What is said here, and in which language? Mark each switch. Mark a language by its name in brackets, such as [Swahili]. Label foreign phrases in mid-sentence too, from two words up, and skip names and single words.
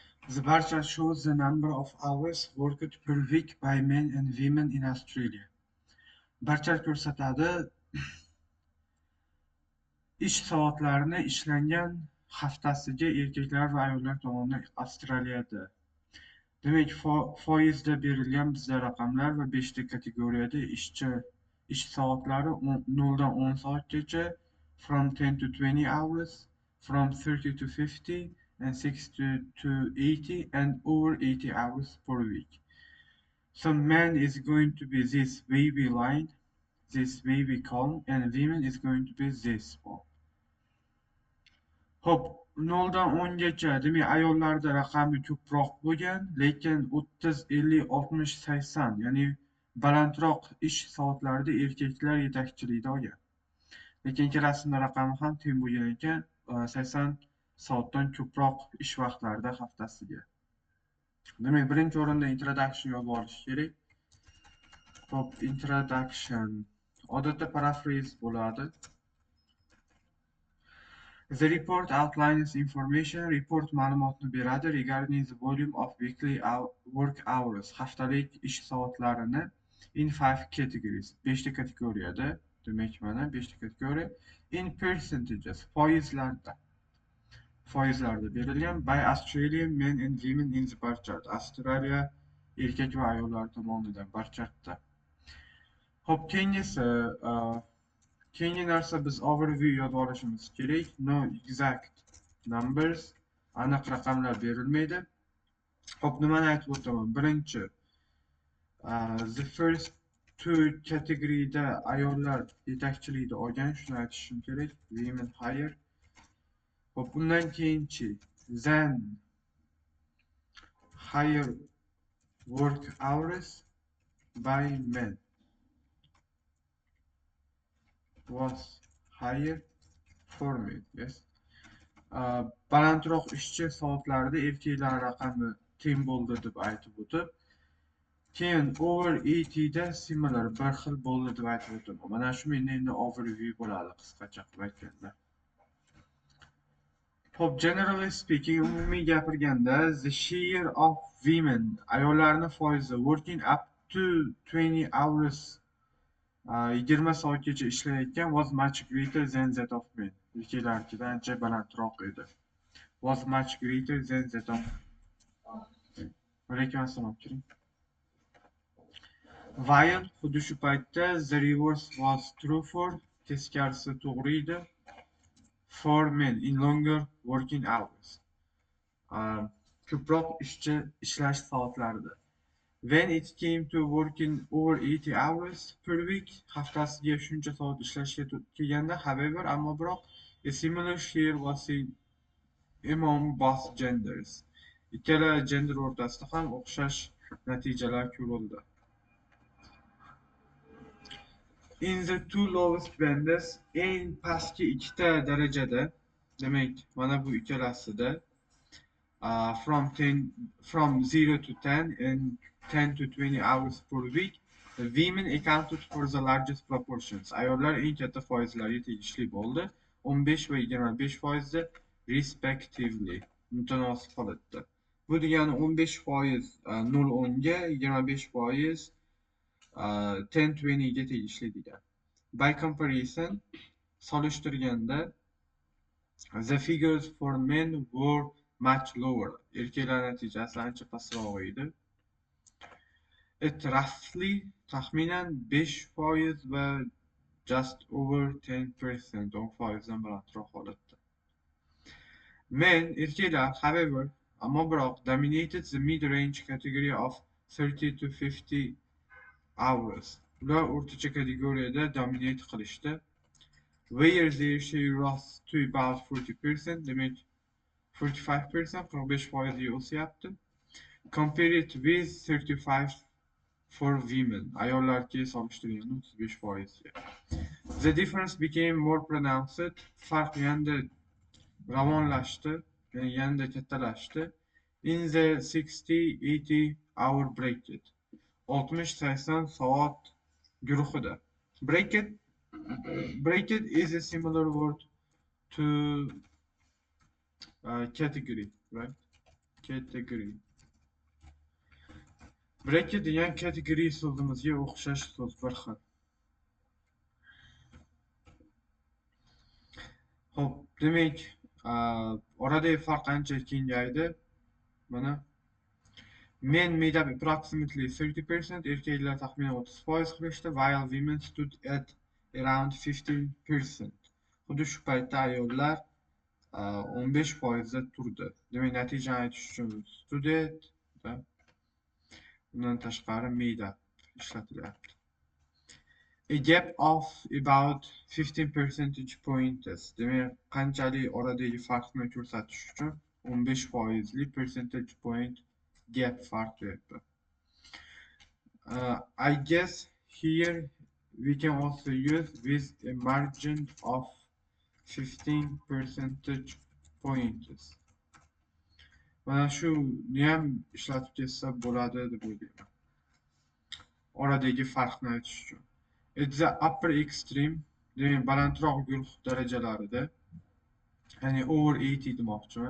[English] The bar chart shows the number of hours worked per week by men and women in Australia. Bar chart [Uzbek] ko'rsatadi ish soatlarini ishlangan haftasiga erkaklar va ayollar tomonidan Avstraliyada. Demak, foizda berilgan bizda raqamlar va 5 ta kategoriyada ish soatlari 0 dan 10 soatgacha, [English] from 10 to 20 hours, from 30 to 50, and 60 to 80, and over 80 hours per week. So man is going to be this wavy line, this wavy column, and women is going to be this one. [Uzbek] Hop, 0 dan 10 gacha, demak ayollarda raqami ko'proq bo'lgan, lekin 30, 50, 60, 80, ya'ni balandroq ish soatlarida erkaklar yetakchilikda olgan. Lekin ikkalasini raqami ham teng bo'lgan ekan, 80 soatdan ko'proq ish vaqtlarida haftasiga. Demak, birinchi o'rinda introduction yozib olish kerak. Hop, introduction. Odatda paraphrase bo'ladi. [English] The report outlines information. Report [Uzbek] ma'lumotni beradi [English] regarding the volume of weekly work hours. [Uzbek] Haftalik ish soatlarini [English] in 5 categories. [Uzbek] 5 ta kategoriyada. Demak, mana 5 ta kategoriya. [English] In percentages. Foizlarda. [Uzbek] Foizlarda berilgan [English] by Australian men and women in the bar chart. [Uzbek] Avstraliya erkak va ayollar tomonidan [English] bar chartda. [Uzbek] Hop, keyingi narsa biz overview yozib olishimiz kerak. [English] No exact numbers, [Uzbek] aniq raqamlar berilmaydi. Hop, nimani aytib o'taman? Birinchi, [English] the first two categoryda [Uzbek] ayollar yetakchilikda olgan, shuni aytishim kerak. [English] Women higher. [Uzbek] Hop, bundan keyinchi, [English] then higher work hours by men was higher for men. Yes. [Uzbek] Balandroq ishchi soatlarida erkaklar raqami teng bo'ldi deb aytib o'tib, keyin over 80 da similar bir xil bo'ldi deb aytib o'taman. Mana shu menda endi overview bo'ladi qisqacha qilib aytganda. Hop, [English] generally speaking, [Uzbek] umumiy gapirganda, [English] the share of women, [Uzbek] ayollarni foizi [English] working up to 20 hours, [Uzbek] 20 soatgacha ishlayotgan [English] was much greater than that of men. [Uzbek] Erkaklarnikidan ancha balandroq edi. [English] Was much greater than that of While [Uzbek] xuddi shu paytda [English] the reverse was true for, [Uzbek] teskarisi to'g'ri edi, [English] for men in longer working hours. [Uzbek] Ko'proq ishlash soatlarida. [English] When it came to working over 80 hours per week, [Uzbek] haftasiga shuncha soat ishlashga kelganda, however, ammo biroq, [English] a similar share was seen among both genders. [Uzbek] Ikkala gender o'rtasida ham o'xshash natijalar ko'rildi. [English] In the two lowest bands, [Uzbek] eng pastki ikkita darajada, demak, mana bu ikkalasida, [English] from 0 to 10 and 10 to 20 hours per week, the women accounted for the largest proportions. [Uzbek] Ayollar eng katta foizlarga tegishli bo'ldi, [English] 15 va 25% respectively, [Uzbek] mutanosib holatda. Bu degani 15% 0-10 ga, 25% 10-20 ga tegishli degan. [English] By comparison, solishtirganda, the figures for men were much lower. [Uzbek] Erkaklar natijasi ancha pastroq edi. [English] It roughly, [Uzbek] taxminan 5% va [English] just over 10%, [Uzbek] 10% dan balandroq holatda. Men, erkaklar, however, ammo biroq, [English] dominated the mid-range category of 30 to 50 hours. [Uzbek] Ular o'rtacha kategoriyada dominate qilishdi. [English] Where their share rose to about 40%, [Uzbek] demak 45%, 45% o'syapti. [English] Compare it with 35 for women. [Uzbek] Ayollarga solishtirganda 35%. [English] The difference became more pronounced. [Uzbek] Farq yanada ravonlashdi, yanada kattalashdi. [English] In the 60-80 hour bracket. [Uzbek] 60-80 soat guruhida. [English] Bracket is a similar word to category, right? Category. [Uzbek] Bracket degan category so'zimizga o'xshash so'z bir xil. Xo'p, demak, oradagi farq ancha kengaydi. [English] Mana men made up approximately 30%, [Uzbek] erkaklar taxminan 30% qilishdi, [English] while women stood at around 15%. [Uzbek] Xuddi shu paytda ayollar 15% turdi. Demak, natijani aytish uchun [English] stood at, [Uzbek] undan tashqari [English] made up [Uzbek] ishlatilyapti. [English] A gap of about 15 percentage points. [Uzbek] Demak, qanchalik oradagi farqni ko'rsatish uchun 15% [English] percentage point gap [Uzbek] farq deyapti. [English] I guess here we can also use with a margin of 15 percentage points. [Uzbek] Mana shuni ham ishlatib ketsa bo'ladi deb o'ylayman. Oradagi farqni aytish uchun. [English] It's the upper extreme, [Uzbek] demak balandroq guruh darajalarida, ya'ni [English] over 80 [Uzbek] demoqchiman.